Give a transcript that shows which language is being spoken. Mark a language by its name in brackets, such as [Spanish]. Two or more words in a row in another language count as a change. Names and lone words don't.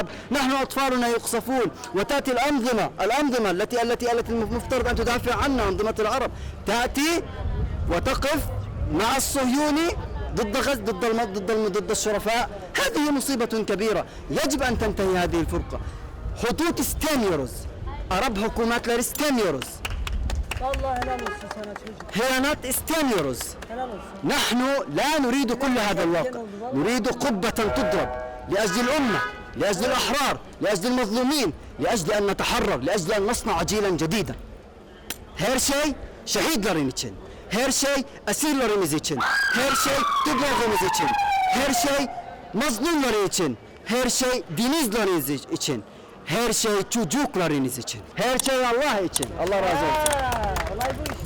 [Arabic] نحن أطفالنا يقصفون وتأتي الأنظمة التي المفترض أن تدافع عنا، أنظمة العرب، تأتي وتقف مع الصهيوني ضد الشرفاء. هذه مصيبة كبيرة. يجب أن تنتهي هذه الفرقة. [Turkish] Hudut istemiyoruz. Arap hükümetleri istemiyoruz. Vallahi helal olsun sana çocuk. هيانات istemiyoruz. Helal olsun. [Arabic] نحن لا نريد كل هذا الواقع. نريد قبة تضرب لأجل الأمة، لأجل الأحرار، لأجل المظلومين، لأجل أن نتحرر، لأجل أن نصنع جيلا جديدا. [Turkish] Her şey şehitlerin için. Her şey esirlerimiz için. Her şey Türklerimiz için. Her şey mazlumları için. Her şey dinizleriniz için. Her şey çocuklarınız için. Her şey Allah için. Allah razı olsun.